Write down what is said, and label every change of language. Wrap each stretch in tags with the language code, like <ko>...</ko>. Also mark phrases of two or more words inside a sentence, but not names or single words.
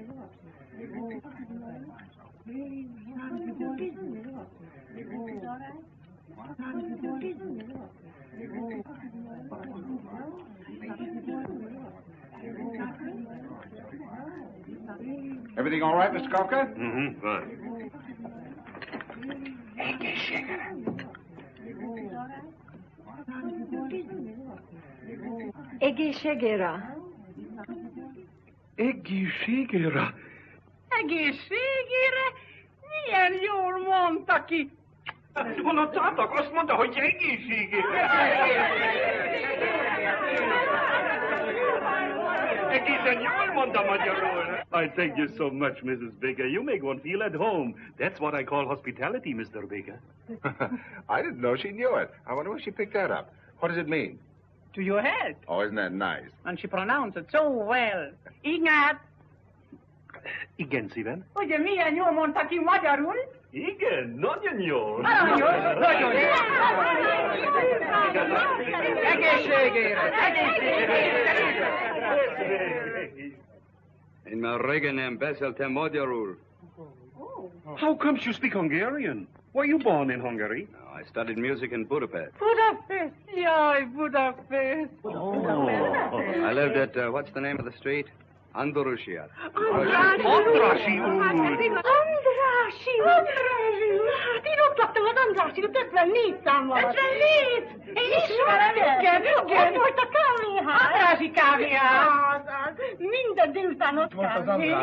<en>Everything all right, Mr. Kafka? Mm-hmm, fine.</en> <hu>Ege Shegera. Egészségére. Egészségére? Milyen jól mondta ki. Hallottátok? Azt mondta, hogy egészségére. Egészen jól mondta magyarul.</hu> <en>I thank you so much, Mrs. Baker. You make one feel at home. That's what I call hospitality, Mr. Baker. I didn't know she knew it. I wonder where she picked that up. What does it mean? To your health. Oh, isn't that nice? And she pronounced it so well. Ingat!</en> <hu>Igen, szíven. Ugye milyen jól mondta ki magyarul? Igen, nagyon jól. Nagyon jól. Nagyon jól. Egészségére! In my regen nem beszéltem magyarul.</hu> <en>How comes you speak Hungarian? Were you born in Hungary? No, I studied music in Budapest.</en> <hu>Budapest! Jaj, Budapest!</hu> <en>Oh. I lived at, what's the name of the street? Andalusia.</en> <hu>Andrasi úr! Andrássy! Hát én ott laktam az Andrássy-út 54 számmal. 54? Én ismerem, igen. Ott volt a kávéház. Andrássy kávéház. Minden délután ott volt az Andrássy.</hu>